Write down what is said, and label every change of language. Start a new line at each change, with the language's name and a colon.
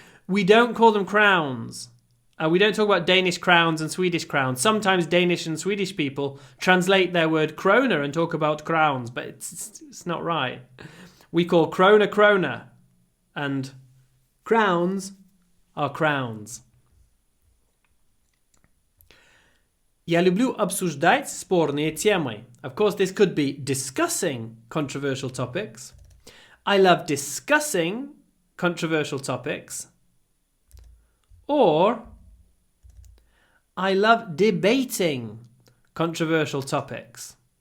English: We don't call them crowns. We don't talk about Danish crowns and Swedish crowns. Sometimes Danish and Swedish people translate their word krona and talk about crowns, but it's not right. We call krona, and crowns are crowns.
Russian: Я люблю обсуждать спорные темы.
English: Of course, this could be discussing controversial topics. I love discussing controversial topics. Or I love debating controversial topics.